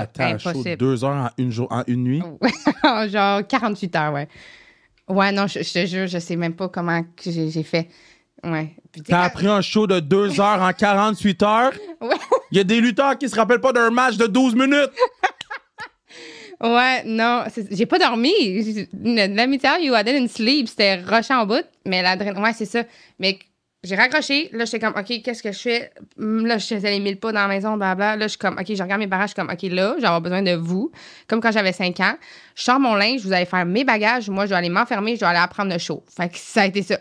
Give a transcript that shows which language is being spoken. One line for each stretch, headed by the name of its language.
French: Attends, un show de 2 heures en une nuit? Genre 48 heures, ouais. Ouais, non, je te jure, je sais même pas comment que j'ai fait. Ouais. T'as appris un show de 2 heures en 48 heures? Ouais. Il y a des lutteurs qui se rappellent pas d'un match de 12 minutes. Ouais, non, j'ai pas dormi.
English: Let me tell you, I didn't sleep.
French: C'était rushant en bout, mais l'adrénaline, ouais, c'est ça. Mais j'ai raccroché. Là, j'étais comme, OK, qu'est-ce que je fais? Là, je faisais les 1000 pas dans la maison, blabla. Là, je suis comme, OK, je regarde mes parents, je suis comme, OK, là, j'ai besoin de vous. Comme quand j'avais 5 ans. Je sors mon linge, vous allez faire mes bagages. Moi, je dois aller m'enfermer, je dois aller apprendre le show. Fait que ça a été ça.